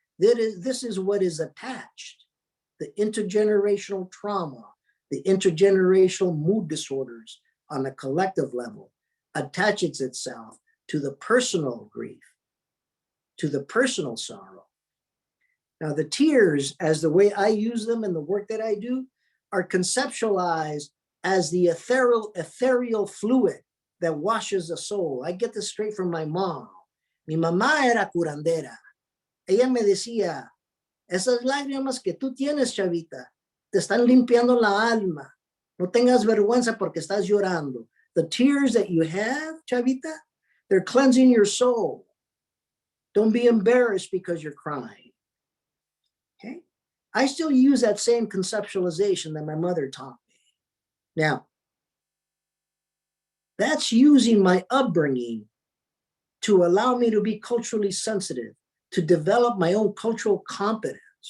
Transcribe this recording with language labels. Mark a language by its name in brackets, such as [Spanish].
[English] This is what is attached, the intergenerational trauma, the intergenerational mood disorders on a collective level attaches itself to the personal grief, to the personal sorrow. Now the tears, as the way I use them in the work that I do, are conceptualized as the ethereal fluid that washes the soul. I get this straight from my mom. [Spanish] Mi mamá era curandera. Ella me decía, esas lágrimas que tú tienes, chavita, te están limpiando la alma. No tengas vergüenza porque estás llorando. [English] The tears that you have, [Spanish] chavita, [English] They're cleansing your soul. Don't be embarrassed because you're crying. Okay? I still use that same conceptualization that my mother taught me. Now, that's using my upbringing to allow me to be culturally sensitive, to develop my own cultural competence.